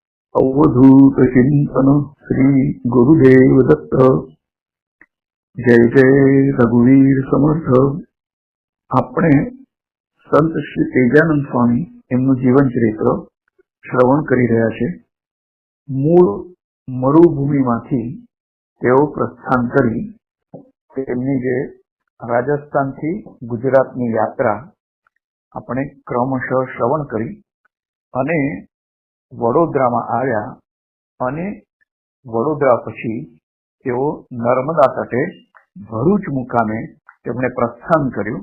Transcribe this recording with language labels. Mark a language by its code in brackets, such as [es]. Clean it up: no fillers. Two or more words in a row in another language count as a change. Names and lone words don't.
[mr] अवधूत चिंतन श्री गुरुदेव दत्त। जय जय रघुवीर समर्थ। [gu] આપણે સંત શ્રી તેજાનંદ સ્વામી એમનું જીવન ચરિત્ર શ્રવણ કરી રહ્યા છે। મૂળ મરુભૂમિમાંથી તેઓ પ્રસ્થાન કરી તેમની જે રાજસ્થાનથી ગુજરાતની યાત્રા આપણે ક્રમશઃ શ્રવણ કરી અને વડોદરામાં આવ્યા અને વડોદરા પછી તેઓ નર્મદા તટે ભરૂચ મુકામે તેમણે પ્રસ્થાન કર્યું।